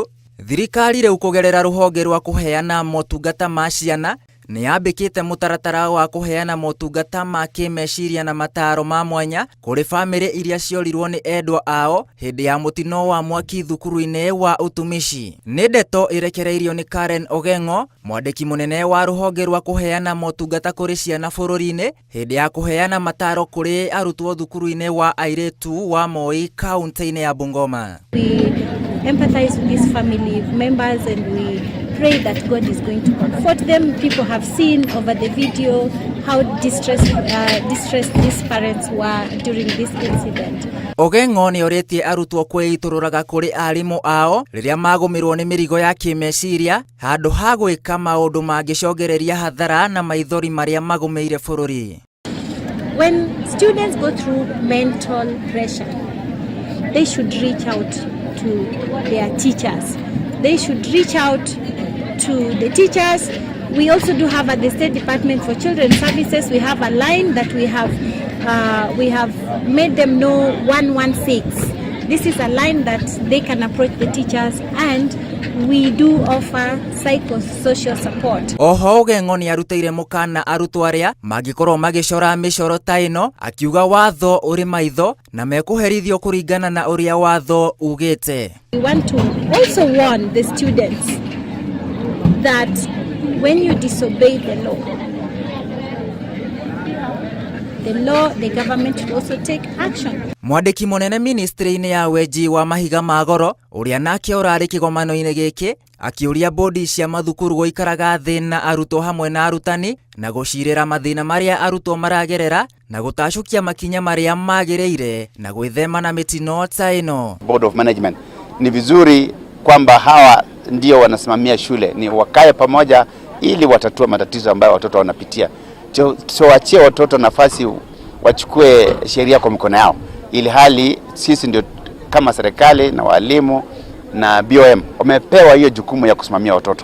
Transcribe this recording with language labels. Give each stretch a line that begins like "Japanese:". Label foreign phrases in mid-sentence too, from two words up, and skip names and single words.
Kikuyu: Thirikari rĩu kũgerera rũhonge rwa kũheana motungata ma ciana nĩ yambĩkĩte mũtaratara wa kũheana motungata ma kĩmeciria na mataro ma mwanya kũrĩ bamĩrĩ iria ciorirwo nĩ endwa ao hĩndĩ ya mũtino wa mwaki thukuru-inĩ wa Utumishi. Nĩ ndeto ĩrekereirio nĩ Karen Ogengo, mwandĩki mũnene wa rũhonge rwa kũheana motungata kũrĩ ciana bũrũri-inĩ hĩndĩ ya kũheana mataro kũrĩ arutwo thukuru-inĩ wa airĩtu wa Moi kaunti-inĩ ya Bungoma.
English: We empathize with these family members and we pray that God is going to comfort them. People have seen over the video how distressed these parents were during this incident.
Kikuyu: Ogengo nĩ orĩtie arutwo kwĩitũrũraga kũrĩ arimũ ao rĩrĩa magũmĩrwo nĩ mĩrigo ya kĩmeciria handũ ha gwĩka maũndũ mangĩcogereria hathara na maithori marĩa magũmĩire bũrũri.
English: When students go through mental pressure, they should reach out to their teachers. They should reach out to the teachers. We also do have at the State Department for Children's Services, we have a line that we have made them know 116. This is a line that they can approach the teachers and we do offer psychosocial support.
Kikuyu: Oho Ogengo nĩ arutĩire mũkana arutwo arĩa mangĩkorwo magĩcora mĩcoro ta ĩno, akiuga watho ũrĩ maitho na mekũherithio kũringana na ũrĩa watho ugĩte.
English: We want to also warn the students that when you disobey the the government will also take action.
Kikuyu: Mwandĩki mũnene ministry-inĩ ya wenji wa mahiga ma goro ũrĩa nake ũrarĩ kĩgomano-inĩ gĩkĩ akĩũria bodi cia mathukuru gũikaraga thĩ na arutwo hamwe na arutani na gũcirĩra mathĩna marĩa arutwo maragerera na gũtacũkia makinya marĩa magĩrĩire na gwĩthema na mĩtino ta ĩno.
English: Board of Management,
Swahili: ni vizuri kwamba hawa ndio wanasimamia shule ni wakae pamoja ili watatue matatizo ambayo watoto wanapitia. Tuachie watoto nafasi wachukue sheria kwa mikono yao, ili hali sisi ndio kama serikali na walimu na BOM wamepewa hiyo jukumu ya kusimamia watoto.